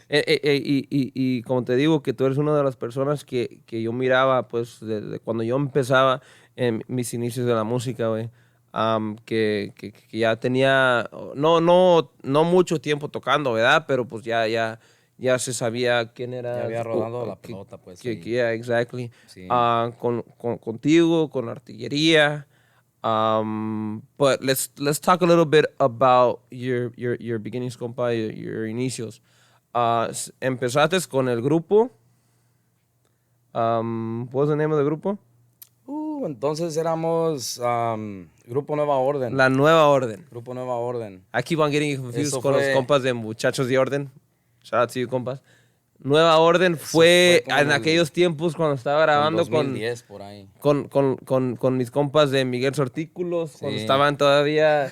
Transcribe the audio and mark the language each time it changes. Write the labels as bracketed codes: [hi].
[es] Y como te digo, que tú eres una de las personas que yo miraba, pues, desde cuando yo empezaba en mis inicios de la música, güey. Que ya tenía, no mucho tiempo tocando, ¿verdad? Pero pues ya se sabía quién era. Ya había rodado la pelota, pues. [en] Yeah, exactly. [es] Sí. Contigo, con Artillería. [en] But let's talk a little bit about your beginnings, compa, your inicios. [es] Empezaste con el grupo. [en] What was the name of the grupo? [es] Entonces éramos Grupo Nueva Orden. La Nueva Orden. Grupo Nueva Orden. [en] I keep on getting confused [es] con los compas de Muchachos de Orden. [en] Shout out to you, compas. [es] Nueva Orden fue en aquellos tiempos cuando estaba grabando 2010, por ahí. Con mis compas de Miguel Sortículos, cuando estaban todavía...